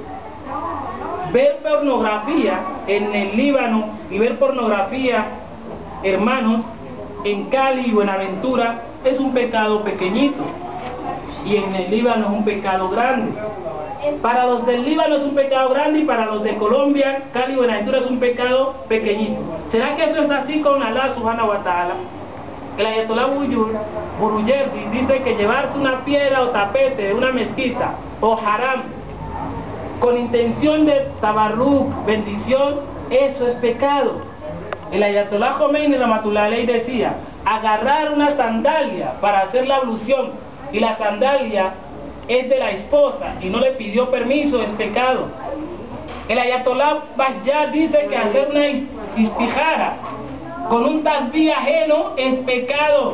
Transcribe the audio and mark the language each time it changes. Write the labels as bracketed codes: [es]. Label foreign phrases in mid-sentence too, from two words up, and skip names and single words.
[es] Ver pornografía en el Líbano y ver pornografía, hermanos, en Cali y Buenaventura es un pecado pequeñito y en el Líbano es un pecado grande. Para los del Líbano es un pecado grande y para los de Colombia, Cali y Buenaventura es un pecado pequeñito. ¿Será que eso es así con [ar] الله سبحانه وتعالى? [es] El Ayatollah Burujerdi dice que llevarse una piedra o tapete de una mezquita o haram con intención de tabarruk, bendición, eso es pecado. El Ayatollah Khomeini [ar] رحمة الله عليه [es] decía: agarrar una sandalia para hacer la ablución y la sandalia es de la esposa y no le pidió permiso, es pecado. El Ayatollah Bajjad dice que hacer una istijara con un tasbih ajeno es pecado.